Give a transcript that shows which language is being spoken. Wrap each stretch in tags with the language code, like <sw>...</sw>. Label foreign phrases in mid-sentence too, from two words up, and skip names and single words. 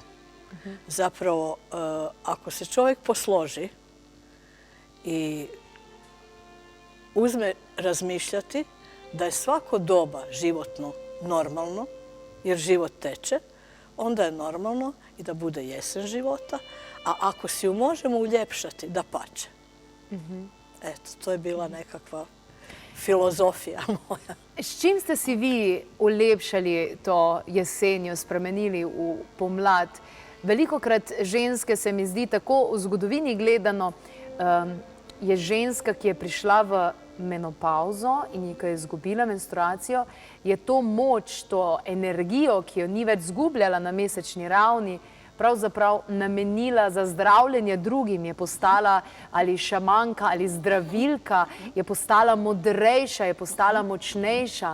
<hr>Zapravo, ako se čovjek posloži i uzme razmišljati da je svako doba životno normalno, jer život teče, onda je normalno i da bude jesen života, a ako si ju možemo uljepšati, da pače. Eto, to je bila nekakva filozofija moja.</hr> <sl>S čim ste si vi ulepšali to jesenjo, spremenili v pomlad? Velikokrat ženske, se mi zdi, tako v zgodovini gledano, je ženska, ki je prišla v menopauzo in ki je izgubila menstruacijo, je to moč, to energijo, ki jo ni več zgubljala na mesečni ravni, pravzaprav namenila za zdravljenje drugim, je postala ali šamanka ali zdravilka, je postala modrejša, je postala močnejša.</sl>